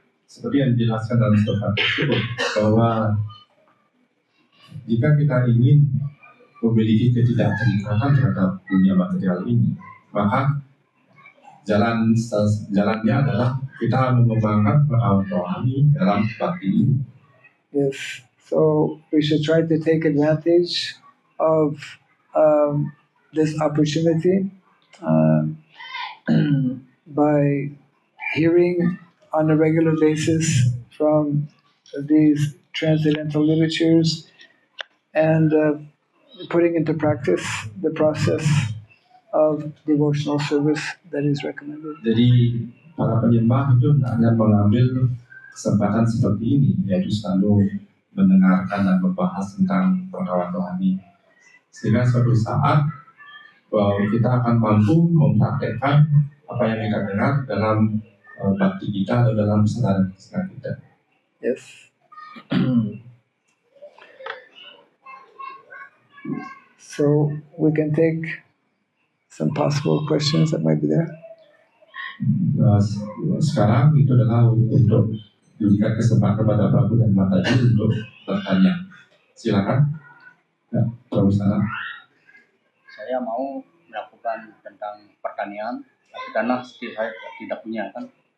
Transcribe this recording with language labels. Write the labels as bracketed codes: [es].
[id] Seperti yang dijelaskan dalam sloka tersebut, bahwa jika kita ingin memiliki ketidakterikatan terhadap dunia material ini, maka jalannya adalah kita mengembangkan pengetahuan rohani dalam bakti ini. [en] Yes, so we should try to take advantage of this opportunity by hearing on a regular basis from these transcendental literatures and putting into practice the process of devotional service that is recommended. [id] Jadi para penyembah itu hanya mengambil kesempatan seperti ini, yaitu selalu mendengarkan dan membahas tentang pengetahuan rohani, sehingga suatu saat kita akan mampu mempraktekkan apa yang kita dengar dalam bakti kita atau dalam kesadaran kita. [en] Yes. So we can take some possible questions that might be there. [id] Sekarang itu adalah untuk berikan kesempatan kepada Prabu dan Mataji untuk bertanya. Silakan. Ya, Prabu sana. Saya mau melakukan tentang pertanian, tapi tanah saya tidak punya kan.